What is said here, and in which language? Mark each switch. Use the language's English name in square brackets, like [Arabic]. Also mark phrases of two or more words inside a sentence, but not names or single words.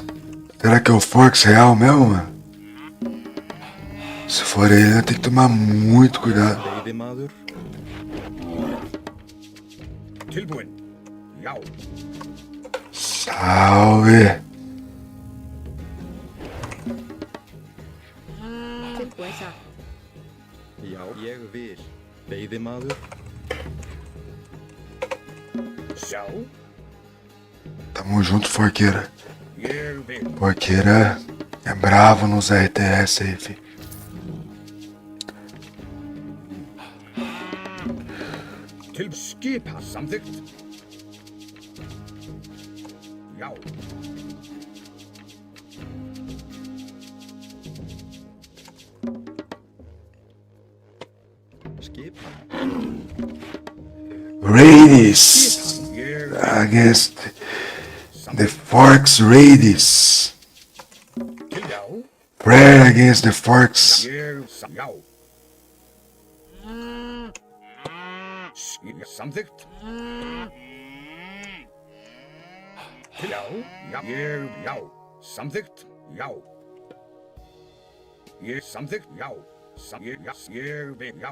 [Portuguese] Será que é o Forks real mesmo, mano? Se for ele, eu tenho que tomar muito cuidado. [Icelandic] Veiðimaður. Tilbúin. Já. [Portuguese] Salve! [Icelandic] Tilbúin, satt. Já, ég vil. Veiðimaður. Já. [Portuguese] Tamo junto, Forqueira. [Icelandic] Ég vil. [Portuguese] Forqueira é bravo nos RTS aí, fi. [Icelandic] Til skipa. Samþykkt. Já. Skipan. [English] Radius [Icelandic] Ég [English] against the Forks Radius. [Icelandic] til. Já. [English] Fred against the Forks. [Icelandic] Ég. Já. Samþykkt. Til. Já. Já. Ég. Já. Samþykkt. Já. Ég. Samþykkt. Já. Ég. Já.